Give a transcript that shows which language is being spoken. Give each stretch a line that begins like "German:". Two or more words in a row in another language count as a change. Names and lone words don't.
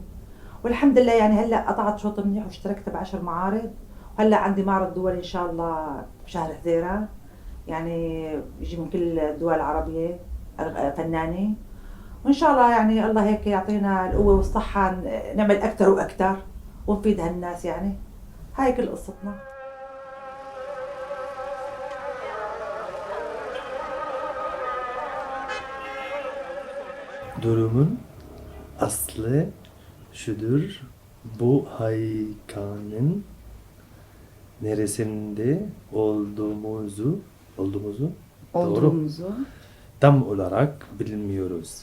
Arabic: والحمد لله يعني هلا قطعت شوط منيح واشتركت ب10 معارض، وهلا عندي معرض دولي ان شاء الله بشهر حزيران، يعني يجي من كل الدول العربية، فنانين. وإن شاء الله يعني الله هيك يعطينا القوة والصحة نعمل أكثر وأكثر ونفيد هالناس يعني. هاي كل قصتنا.
Turkish: Durumun aslı şudur. Bu haykanın neresinde olduğumuzu doğru tam olarak bilmiyoruz.